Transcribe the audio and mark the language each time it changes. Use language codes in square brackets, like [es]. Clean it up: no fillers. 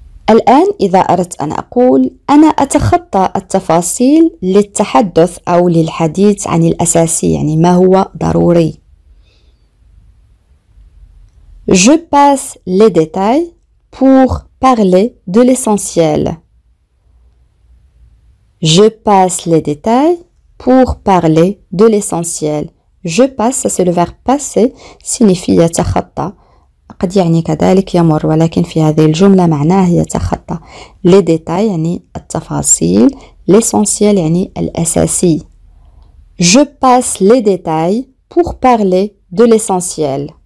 [ar] الآن إذا أردت أن أقول أنا أتخطى التفاصيل للتحدث أو للحديث عن الأساسي يعني ما هو ضروري. [fr] Je passe les détails pour parler de l'essentiel. Je passe les détails pour parler de l'essentiel. Je passe, ça c'est le verbe passer, signifie يتخطى. [ar] قد يعني كذلك يمر ولكن في هذه الجملة معناه يتخطى. Les détails يعني التفاصيل. L'essentiel يعني الأساسي. [fr] Je passe les détails pour parler de l'essentiel.